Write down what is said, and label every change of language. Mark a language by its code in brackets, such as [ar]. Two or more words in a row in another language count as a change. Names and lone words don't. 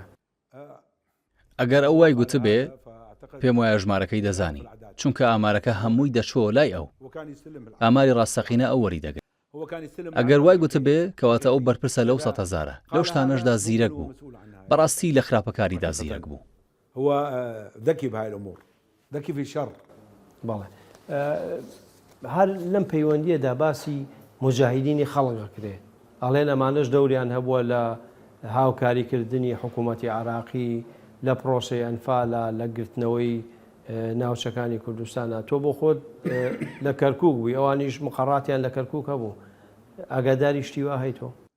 [ckb] ئەگەر ئەو وای گوتبێ پێم وایە ژمارەکەی دەزانی چونکە ئامارەکە هەمووی دەچووە لای ئەو ئاماری ڕاستەقینە ئەو وەری دەگرێت ئەگەر وای گوتبێ کەواتە ئەو بەرپرسە لەو 100,000 لەو شتانەشدا زیرەک بوو بەڕاستی لە خراپەکاریدا زیرەک بوو [ar] هو ذكي بهاي الأمور ذكي في الشر [ckb] بەڵێ هەر لەم پەیوەندیەدا باسی مجاهیدینی خەڵکەکرێ ئەڵێن ئەمانەش دەوریان هەبووە لە هاوکاریکردنی حکوومەتی عراقی لە پرۆسی ئەنفالە لە گرتنەوەی ناوچەکانی کوردستانە تۆ بۆ خۆت لە کەرکووک بووی ئەوانیش مقڕاتیان لە کەرکووک هەبوو ئاگاداری شتیوا هەیتۆ